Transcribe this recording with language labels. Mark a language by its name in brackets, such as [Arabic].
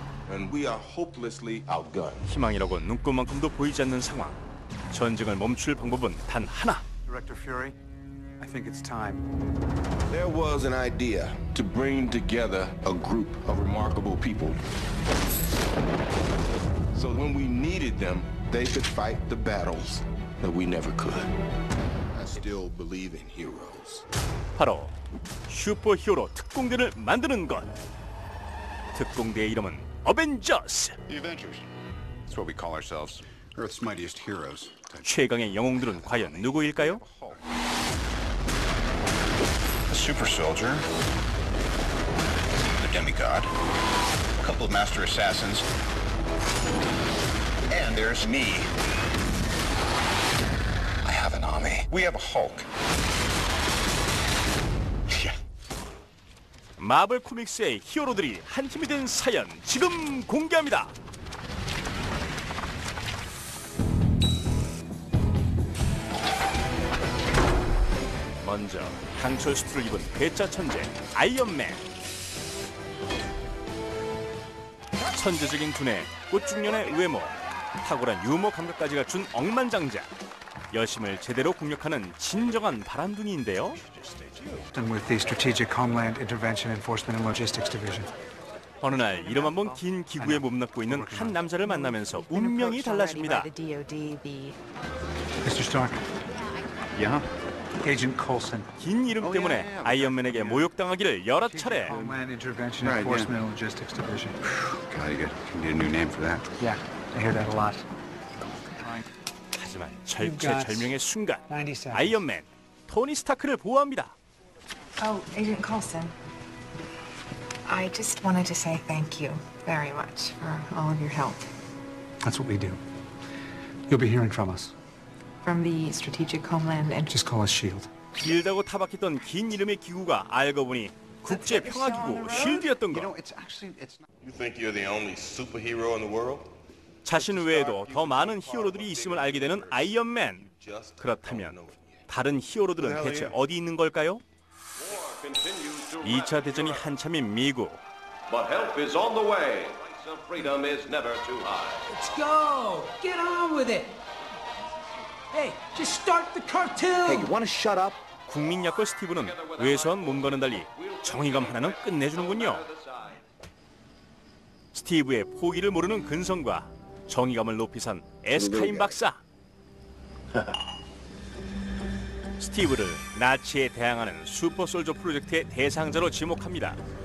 [English] And we are hopelessly outgunned. [Korean] 희망이라고 눈꼽만큼도 보이지 않는 상황. 전쟁을 멈출 방법은 단 하나. [English] Director Fury, I think it's time. There was an idea to bring together a group of remarkable people. So when we needed them, they could fight the battles that we never could. I still believe in heroes. [Korean] 바로 슈퍼히어로 특공대를 만드는 것. 특공대의 이름은 어벤져스. [English] The Avengers. That's what we call ourselves. Earth's mightiest heroes. [Korean] 최강의 영웅들은 과연 누구일까요? [English] A super soldier, the demigod, a couple of master assassins, and there's me. I have an army. We have a Hulk. [Korean] 마블 코믹스의 히어로들이 한 팀이 된 사연 지금 공개합니다. 먼저 강철 수트를 입은 괴짜 천재 아이언맨. 천재적인 두뇌, 꽃중년의 외모, 탁월한 유머 감각까지 갖춘 억만장자. 여심을 제대로 공략하는 진정한 바람둥이인데요. [English] with the Strategic Homeland Intervention Enforcement and Logistics Division. [Korean] 어느 날 이름 한 번 긴 기구에 몸납고 있는 한 남자를 만나면서 운명이 달라집니다. [English] Mr. Stark. Yeah. Agent Coulson. [Korean] 긴 이름 때문에 아이언맨에게 모욕당하기를 여러 차례. [English] Homeland Intervention Enforcement and Logistics Division. God, you need a new name for that. Yeah, I hear that a lot. [Korean] 하지만 절체절명의 순간 아이언맨 토니 스타크를 보호합니다. [English] Oh, Agent Coulson. I just wanted to say thank you very much for all of your help. That's what we do. You'll be hearing from us. From the Strategic Homeland and Just call us SHIELD. [Korean] 길다고 타박했던 긴 이름의 기구가 알고 보니 국제평화기구 쉴드였던 것. [English] You think you're the only superhero in the world? [Korean] 자신 외에도 더 많은 히어로들이 있음을 알게 되는 아이언맨. 그렇다면 다른 히어로들은 대체 어디 있는 걸까요? 2차 대전이 한참인 미국. [English] But help is on the way. The freedom is never too high. Let's go. Get on with it. Hey, just start the cartoon. Hey, you want to shut up? [Korean] 국민 약골 스티브는 외소한 몸과는 달리 정의감 하나는 끝내주는군요. 스티브의 포기를 모르는 근성과 정의감을 높이 산 에스카인 박사. 스티브를 나치에 대항하는 슈퍼솔저 프로젝트의 대상자로 지목합니다.